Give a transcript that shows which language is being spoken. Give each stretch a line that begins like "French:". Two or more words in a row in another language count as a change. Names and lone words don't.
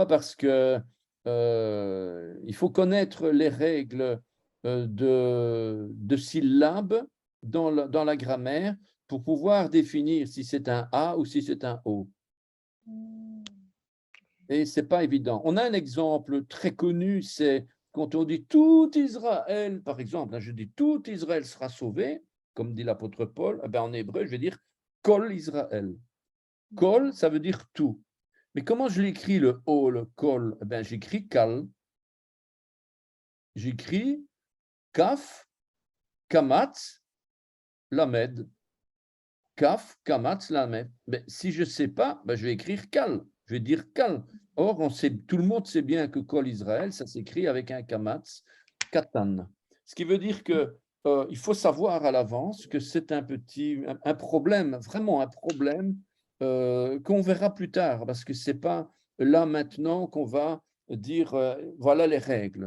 French: Parce que il faut connaître les règles de syllabes dans la grammaire pour pouvoir définir si c'est un A ou si c'est un O. Et ce n'est pas évident. On a un exemple très connu, c'est quand on dit « tout Israël », par exemple, je dis « tout Israël sera sauvé », comme dit l'apôtre Paul, eh bien, en hébreu, je vais dire «
Hebrew: כל ישראל ».
French: Kol, ça veut dire « tout ». Mais comment je l'écris, le O, le kol? Eh bien, j'écris kal. J'écris
Hebrew: כף קמץ למד. כף קמץ למד.
French: Mais si je ne sais pas, ben, je vais écrire kal. Je vais dire kal. Or, tout le monde sait bien que
Hebrew: כל ישראל,
French: ça s'écrit avec un
Hebrew: קמץ קטן.
French: Ce qui veut dire que il faut savoir à l'avance que c'est un problème, vraiment un problème qu'on verra plus tard, parce que ce n'est pas là maintenant qu'on va dire voilà les règles.